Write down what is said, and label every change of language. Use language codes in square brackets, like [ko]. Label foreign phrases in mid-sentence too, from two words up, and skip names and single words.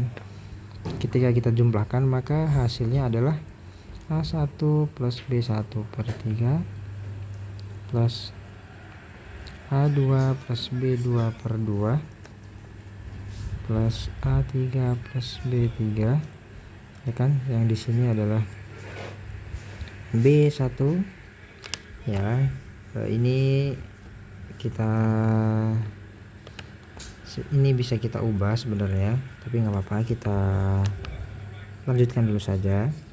[id] Ketika kita jumlahkan maka hasilnya adalah A1 plus B1 per 3 plus A2 plus B2 per 2 plus A3 plus B3, ya kan. Yang di sini adalah B1, ya. Ini bisa kita ubah sebenarnya, tapi nggak apa-apa, kita lanjutkan dulu saja.